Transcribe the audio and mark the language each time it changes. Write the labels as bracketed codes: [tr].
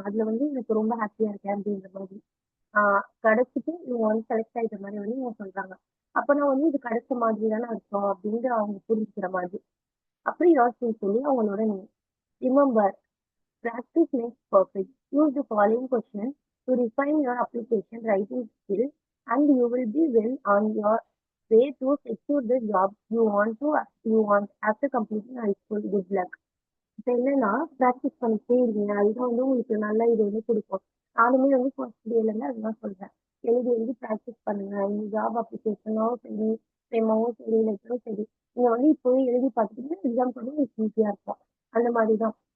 [ta] அதுல வந்து எனக்கு ரொம்ப ஹேப்பியா இருக்கேன் அப்படின்ற மாதிரி. ஆ கிடைச்சிட்டு இவங்க வந்து செலக்ட் ஆயிட்ட மாரி வந்து இவங்க சொல்றாங்க. அப்பனா வந்து இது கிடைச்ச மாதிரி தானே அர்த்தம் அப்படின்னு அவங்க புரிஞ்சுக்கிற மாதிரி. அப்படி யோசிச்சு சொல்லி அவங்களோட name. [en] Remember, practice makes perfect. Use the following questions to refine your application writing skill and you will be well on your way to secure the job you want after completing high school. Good luck. [ta] இப்ப என்னன்னா, practice பண்ணிக்கிட்டே இருங்க. அதுதான் வந்து உங்களுக்கு நல்ல இது வந்து குடுக்கும். நானுமே வந்து ஃபர்ஸ்ட் டேலருந்து அதுதான் சொல்றேன். எழுதி எழுதி பிராக்டிஸ் பண்ணுங்க. இந்த ஜாப் அப்ளிகேஷனோ சரி, டெமோவோ சரி, லெட்டரோ சரி, நீங்க வந்து இப்பவே எழுதி பார்த்துட்டீங்கன்னா, எக்ஸாம்க்கு வந்து உங்களுக்கு ஈஸியா இருக்கும். அந்த மாரி தான்.